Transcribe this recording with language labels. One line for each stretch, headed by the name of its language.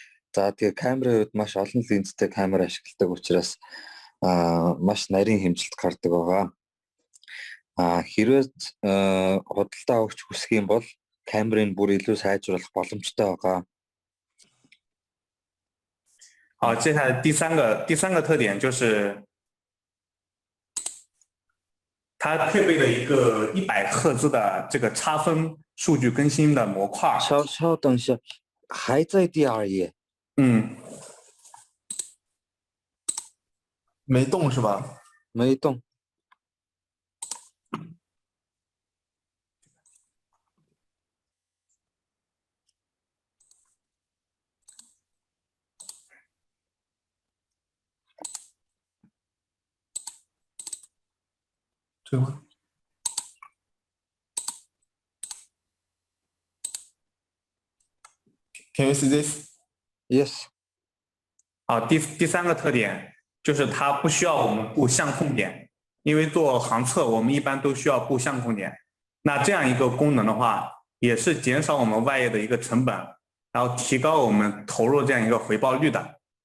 Mongolian: За тэгээд камерын үед маш олон линзтэй камер ашигладаг учраас маш нарийн хэмжилт гардаг байгаа. Хэрвээ худалдаа авах хүсэх юм бол камерыг бүр илүү сайжруулах боломжтой байгаа.
Chinese: 好，接下来第三个特点就是它配备了一个100赫兹的这个差分数据更新的模块。稍等一下，还在第2页。没动是吧？没动。这个吗
English: ？Can you see this? Yes.
Chinese: 好，第三个特点就是它不需要我们布相控点，因为做航测我们一般都需要布相控点。那这样一个功能的话，也是减少我们外页的一个成本，然后提高我们投入这样一个回报率的。